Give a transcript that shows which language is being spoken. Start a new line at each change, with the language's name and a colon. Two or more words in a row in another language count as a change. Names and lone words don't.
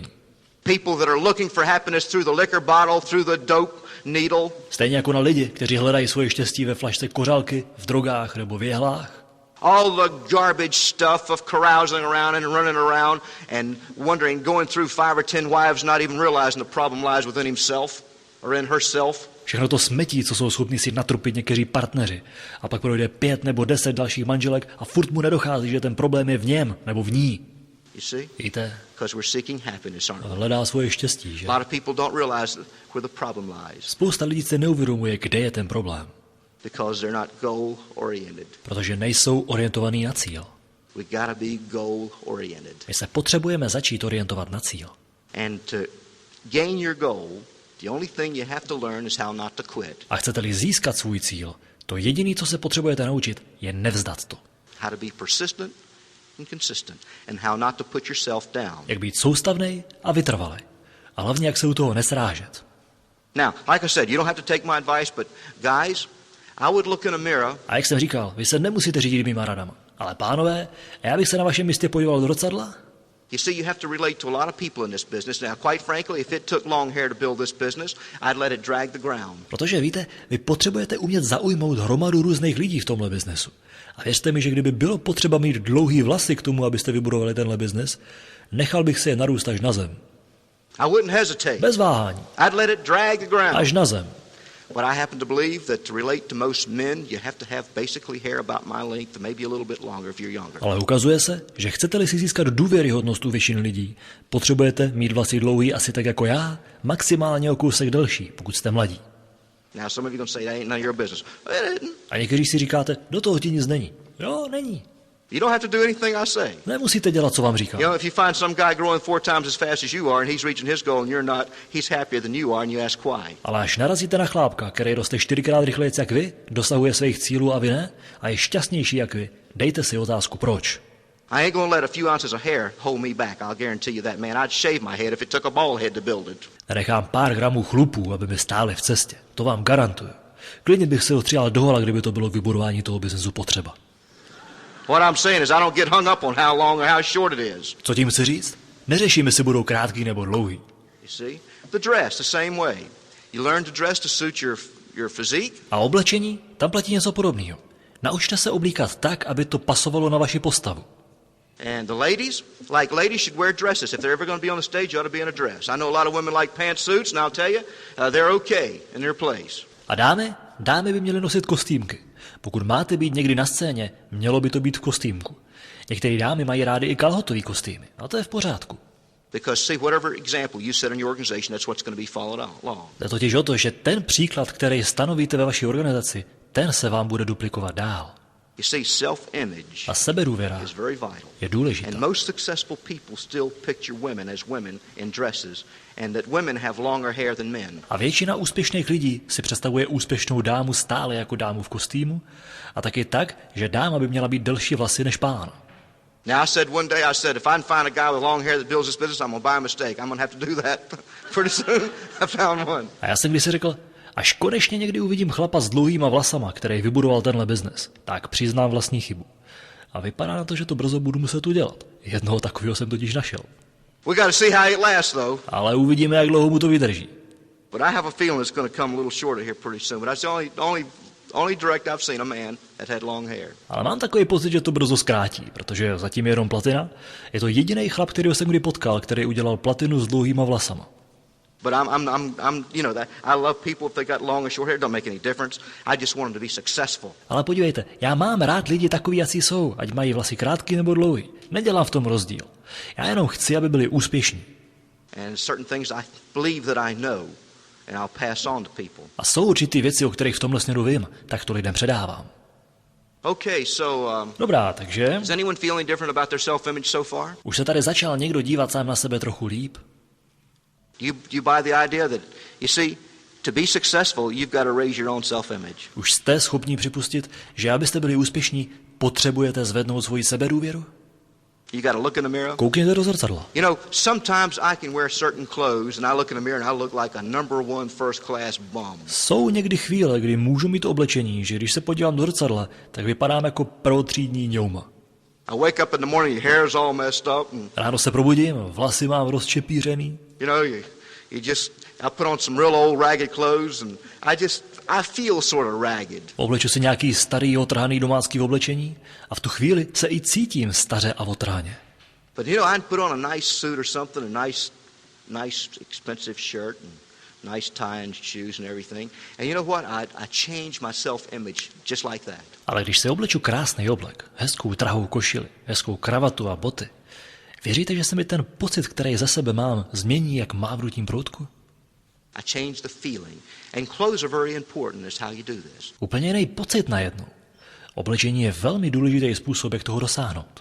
English: People that are looking for happiness through the liquor bottle, through the dope needle.
Czech: Stejně jako na lidi, kteří hledají svoje štěstí ve flašce kořálky, v drogách nebo v jehlách.
English: All the garbage stuff of carousing around and running around and wondering, going through 5 or 10 wives, not even realizing the problem lies within himself or in herself.
Czech: Všechno to smetí, co jsou schopni si natrupit někteří partneři. A pak projde 5 nebo 10 dalších manželek a furt mu nedochází, že ten problém je v něm nebo v ní.
English: You see?
Czech: Víte,
English: Because we're seeking happiness, aren't we?
Czech: hledá svoje štěstí, že?
English: A lot of people don't realize where the problem lies
Czech: Spousta lidí se neuvědomuje, kde je ten problém.
English: because they're not goal oriented.
Czech: Protože nejsou orientovaní na cíl.
English: We gotta be goal oriented.
Czech: My se potřebujeme začít orientovat na cíl.
English: And to gain your goal, the only thing you have to learn is how not to quit.
Czech: A chcete-li získat svůj cíl, to jediné, co se potřebujete naučit, je nevzdat to.
English: How to be persistent and consistent, and how not to put yourself down.
Czech: Jak být soustavnej a vytrvalej. A hlavně, jak se u toho nesrážet.
English: Now, like I said, you don't have to take my advice, but guys, I would look in a mirror
Czech: A jak jsem říkal, vy se nemusíte řídit mýma radama. Ale pánové, já bych se na vašem místě podíval do zrcadla
English: You see, you have to relate to a lot of people in this business. Now, quite frankly, if it took long hair to build this business, I'd let it drag the ground.
Czech: Protože víte, vy potřebujete umět zaujmout hromadu různých lidí v tomhle biznesu. A věřte mi, že kdyby bylo potřeba mít dlouhý vlasy k tomu, abyste vybudovali tenhle biznes, nechal bych si je narůst až na zem.
English: I wouldn't hesitate.
Czech: Bez váhání.
English: I'd let it drag the ground.
Czech: Až na zem.
English: But I happen to believe that to relate to most men, you have to have basically hair about my length, maybe a little bit longer if you're younger.
Czech: Ale ukazuje se, že chcete-li si získat důvěryhodnost u většiny lidí, potřebujete mít vlasy dlouhý asi tak jako já, maximálně o kousek delší, pokud jste mladí.
English: Now some of you gonna say that ain't none of your business. It isn't.
Czech: A někteří si říkáte, do toho ti nic není. Jo, není.
English: You don't have to do anything I say.
Czech: Nemusíte dělat, co vám říkám.
English: You know, if you find some guy growing 4 times as fast as you are and he's reaching his goal and you're not, he's happier than you are and you ask why.
Czech: Ale až narazíte na chlápka, který roste 4krát rychleji jak vy, dosahuje svých cílů a vy ne, a je šťastnější jak vy, dejte si otázku proč.
English: I ain't gonna let a few ounces of hair hold me back. I'll guarantee you that, man. I'd shave my head if it took a bald head to build it.
Czech: Nenechám pár gramů chlupů, aby mi stáli v cestě. To vám garantuju. Klidně bych se otříhal dohola, kdyby to bylo k vybudování toho biznesu potřeba.
English: What I'm saying is I don't get hung up on how long or how short it is.
Czech: Co tím chci říct? Neřeším, jestli budou krátký nebo dlouhý.
English: You see? The dress, the same way. You learn to dress to suit your physique.
Czech: A oblečení? Tam platí něco podobného. Naučte se oblíkat tak, aby to pasovalo na vaši postavu.
English: And the ladies should wear dresses. If they're ever going to be on the stage, you ought to be in a dress. I know a lot of women like pantsuits, and I'll tell you, they're okay in their place.
Czech: A dámy by měly nosit kostýmky. Pokud máte být někdy na scéně, mělo by to být v kostýmku. Některé dámy mají rády i kalhotový kostýmy, a to je v pořádku.
English: Because see, whatever example you set in your organization, that's what's going to be followed along.
Czech: Jde totiž o to, že ten příklad, který stanovíte ve vaší organizaci, ten se vám bude duplikovat dál.
English: You see, self-image
Czech: A sebedůvěra
English: is very vital.
Czech: je důležitá.
English: And most successful people still picture women as women in dresses, and that women have longer hair than men.
Czech: A většina úspěšných lidí si představuje úspěšnou dámu stále jako dámu v kostýmu a taky tak, že dáma by měla být delší vlasy než pán.
English: Now I said one day, if I can find a guy with long hair that builds this business, I'm going to buy a mistake. I'm going to have to do that. Pretty soon I found one.
Czech: A já jsem kdysi řekl, až konečně někdy uvidím chlapa s dlouhýma vlasama, který vybudoval tenhle biznes, tak přiznám vlastní chybu. A vypadá na to, že to brzo budu muset udělat. Jednoho takového jsem totiž našel.
English: We got to see how it lasts, though.
Czech: Ale uvidíme, jak dlouho mu to vydrží.
English: But I have a feeling it's going to come a little shorter here pretty soon. But that's the only direct I've seen a man that had long hair.
Czech: Ale mám takový pocit, že to brzo zkrátí, protože zatím je jenom platina. Je to jediný chlap, kterýho jsem kdy potkal, který udělal platinu s dlouhýma vlasama.
English: But I'm you know that I love people if they got long or short hair. It don't make any difference. I just want them to be successful.
Czech: Ale podívejte, já mám rád lidi takový, jací jsou, ať mají vlasy krátký nebo dlouhý. Nedělám v tom rozdíl. Já jenom chci, aby byli úspěšní.
English: And certain things I believe that I know, and I'll pass on to people.
Czech: A jsou určitý věci, o kterých v tomhle směru vím, tak to lidem předávám.
English: Okay, so
Czech: Dobrá, takže
English: is anyone feeling different about their self-image so far?
Czech: už se tady začal někdo dívat sám na sebe trochu líp.
English: You buy the idea that, you see, to be successful, you've got to raise your own self-image.
Czech: Už jste schopni připustit, že abyste byli úspěšní, potřebujete zvednout svoji sebedůvěru?
English: You got to look in the mirror.
Czech: Koukněte do zrcadla.
English: You know, sometimes I can wear certain clothes and I look in the mirror and I look like a number 1 first class bum.
Czech: Jsou někdy chvíle, kdy můžu mít oblečení, že když se podívám do zrcadla, tak vypadám jako prvotřídní ňouma.
English: I wake up in the morning, your hair's all messed up. And,
Czech: Ráno se probudím, vlasy mám rozčepířený.
English: you know, I put on some real old ragged clothes and I feel sort of ragged.
Czech: Obleču si nějaký starý otrhaný domácký oblečení a v tu chvíli se i cítím staře a otrhaně.
English: But you know, I put on a nice suit or something, a nice expensive shirt and nice tie and shoes and everything. And you know what? I change my self-image just like that.
Czech: Ale když si obleču krásný oblek, hezkou trahou košili, hezkou kravatu a boty, věříte, že se mi ten pocit, který ze sebe mám, změní jak mávnutím proutku?
English: I change the feeling. And clothes are very important is how you do this.
Czech: Úplně jiný pocit najednou. Oblečení je velmi důležitý způsob, jak toho dosáhnout.